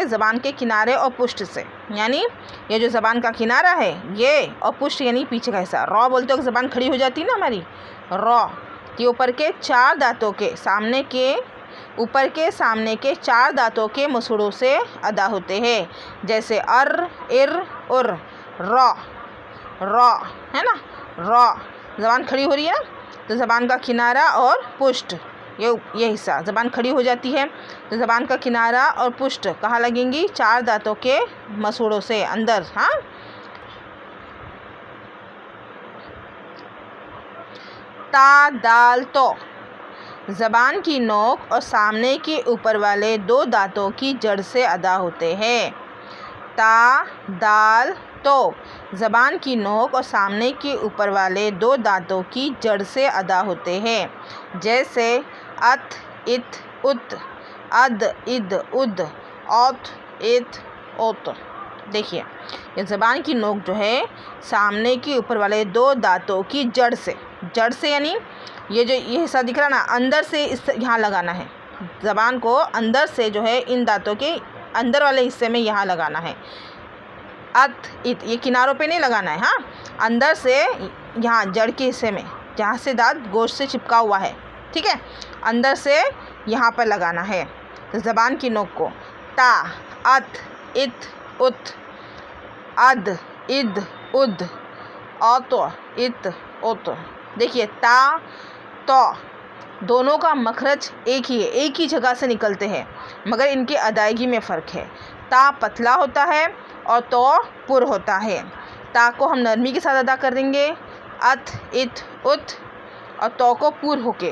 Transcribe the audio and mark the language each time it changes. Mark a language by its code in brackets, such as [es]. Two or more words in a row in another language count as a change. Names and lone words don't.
[ur] زبان کے کنارے اور پشت سے، یعنی یہ جو زبان کا کنارہ ہے یہ، اور پشت یعنی پیچھے کا حصہ. را بولتے ہو زبان کھڑی ہو جاتی ہے نا ہماری، را۔ یہ اوپر کے 4 دانتوں کے اوپر کے سامنے کے 4 دانتوں کے مسوڑھوں سے ادا ہوتے ہیں، جیسے اَر، اِر، اُر. را، را، ہے نا، را. زبان کھڑی ہو رہی ہے نا، تو زبان کا کنارہ اور پشت یہ حصہ زبان کھڑی ہو جاتی ہے تو زبان کا کنارہ اور پشت کہاں لگیں گی? 4 دانتوں کے مسوڑھوں سے اندر۔ ہاں، تا دال طو زبان کی نوک اور سامنے کے اوپر والے 2 دانتوں کی جڑ سے ادا ہوتے ہیں. تا دال طو زبان کی نوک اور سامنے کے اوپر والے 2 دانتوں کی جڑ سے ادا ہوتے ہیں، جیسے اَت اِت اُت، اَد اِد اُد، اوت اِت اوت. دیکھیے، یہ زبان کی نوک جو ہے سامنے کے اوپر والے 2 دانتوں کی جڑ سے یعنی یہ حصہ دکھ رہا نا، اندر سے اس یہاں لگانا ہے. زبان کو اندر سے جو ہے ان دانتوں کے اندر والے حصے میں یہاں لگانا ہے. اَت اِت، یہ کناروں پہ نہیں لگانا ہے. ہاں، اندر سے یہاں جڑ کے حصے میں جہاں سے دانت گوشت سے چپکا ہوا ہے، ٹھیک ہے، اندر سے یہاں پر لگانا ہے. تو زبان کی نوک کو تا اَت اِت اُت، اَد اِد اُد، اوت اِت اوت. دیکھیے، تا طو دونوں کا مخرج ایک ہی ہے، ایک ہی جگہ سے نکلتے ہیں، مگر ان کی ادائیگی میں فرق ہے. تا پتلا ہوتا ہے اور طو پُر ہوتا ہے. تا کو ہم نرمی کے ساتھ ادا کر دیں گے، اَت اِت اُت، اور طو کو پُر ہو کے.